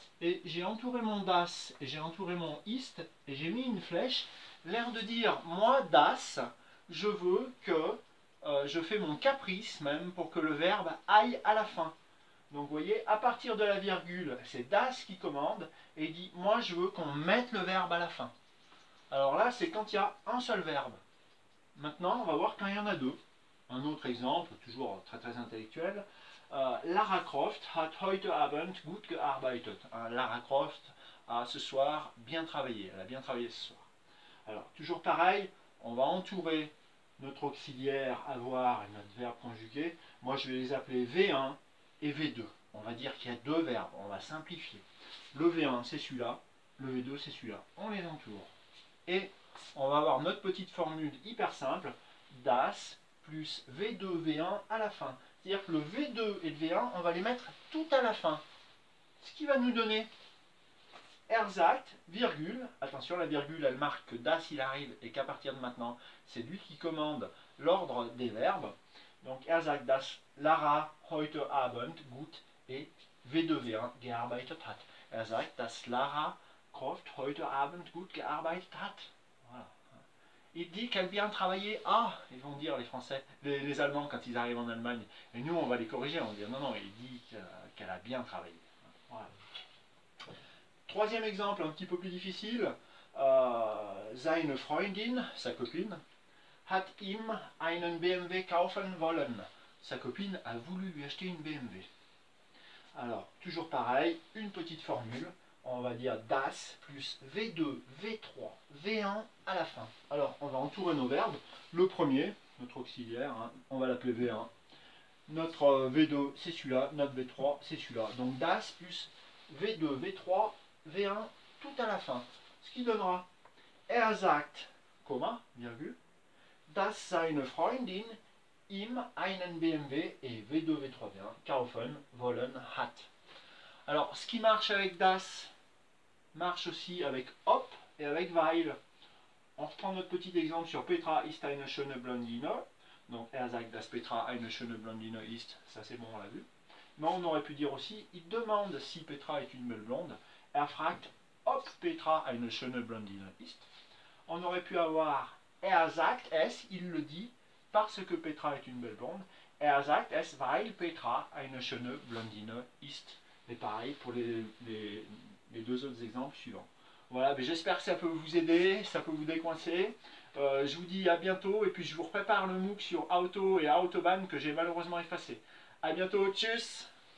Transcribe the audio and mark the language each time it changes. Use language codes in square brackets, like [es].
[fr] Et j'ai entouré mon das et j'ai entouré mon ist et j'ai mis une flèche, l'air de dire moi das, je veux que je fais mon caprice même pour que le verbe aille à la fin. Donc vous voyez, à partir de la virgule, c'est das qui commande et dit moi je veux qu'on mette le verbe à la fin. Alors là, c'est quand il y a un seul verbe. Maintenant, on va voir quand il y en a deux. Un autre exemple, toujours très très intellectuel. [de] Lara Croft hat heute Abend gut gearbeitet. [fr] Lara Croft a ce soir bien travaillé. Elle a bien travaillé ce soir. Alors, toujours pareil, on va entourer notre auxiliaire avoir et notre verbe conjugué. Moi, je vais les appeler V1 et V2. On va dire qu'il y a deux verbes, on va simplifier. Le V1, c'est celui-là, le V2, c'est celui-là. On les entoure. Et on va avoir notre petite formule hyper simple, das plus V2, V1 à la fin. C'est-à-dire que le V2 et le V1, on va les mettre tout à la fin. Ce qui va nous donner sagt, virgule, attention la virgule elle marque que das il arrive et qu'à partir de maintenant c'est lui qui commande l'ordre des verbes. [de] Donc sagt, dass Lara heute Abend gut et V2V1 gearbeitet hat. Sagt, dass Lara Croft heute Abend gut gearbeitet hat. [fr] Voilà. Il dit qu'elle a bien travaillé. Ah, ils vont dire les Français, les Allemands quand ils arrivent en Allemagne. Et nous on va les corriger, on va dire non, non, il dit qu'elle a bien travaillé. Voilà. Troisième exemple, un petit peu plus difficile. [de] Seine Freundin, [fr] sa copine, [de] hat ihm einen BMW kaufen wollen. [fr] Sa copine a voulu lui acheter une BMW. Alors, toujours pareil, une petite formule. On va dire das plus V2, V3, V1 à la fin. Alors, on va entourer nos verbes. Le premier, notre auxiliaire, on va l'appeler V1. Notre V2, c'est celui-là. Notre V3, c'est celui-là. Donc, das plus V2, V3, V1 tout à la fin. Ce qui donnera [de] sagt, [fr] virgule, [de] dass seine Freundin ihm einen BMW et V2, V3, V1 kaufen wollen hat. [fr] Alors, ce qui marche avec das marche aussi avec hop et avec weil. On reprend notre petit exemple sur [de] Petra ist eine schöne Blondine. Donc, sagt, dass Petra eine schöne Blondine ist. [fr] Ça, c'est bon, on l'a vu. Mais on aurait pu dire aussi, il demande si Petra est une belle blonde. [de] Fragt, ob Petra eine schöne Blondine ist. [fr] On aurait pu avoir [de] sagt es, [fr] il le dit, parce que Petra est une belle blonde. [de] Sagt es, weil Petra eine schöne Blondine ist. [fr] Et pareil pour les deux autres exemples suivants. Voilà, j'espère que ça peut vous aider, ça peut vous décoincer. Je vous dis à bientôt et puis je vous prépare le MOOC sur Auto et Autobahn que j'ai malheureusement effacé. À bientôt, tchuss!